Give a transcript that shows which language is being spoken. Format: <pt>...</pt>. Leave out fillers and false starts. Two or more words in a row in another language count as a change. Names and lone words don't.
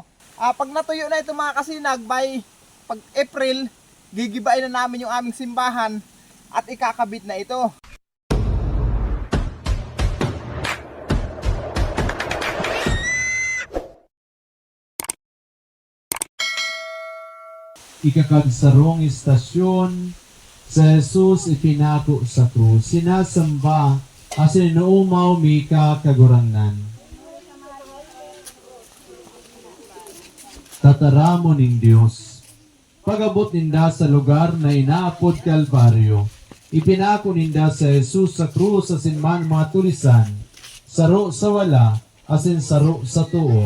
<tl>Pag natuyo na ito mga kasinag, by pag April, gigibain na namin yung aming simbahan at ikakabit na ito.</tl> <bik>Ikakagsarong istasyon sa Jesus ipinako sa krus. Sinasamba asin inuumaw mika kagurangnan. Tataramo ning Dios. Pagabot ninda sa lugar na inaapod Kalbaryo, ipinako ninda sa Jesus sa krus asin man mga tulisan, saro sa wala asin saro sa tuo.</bik>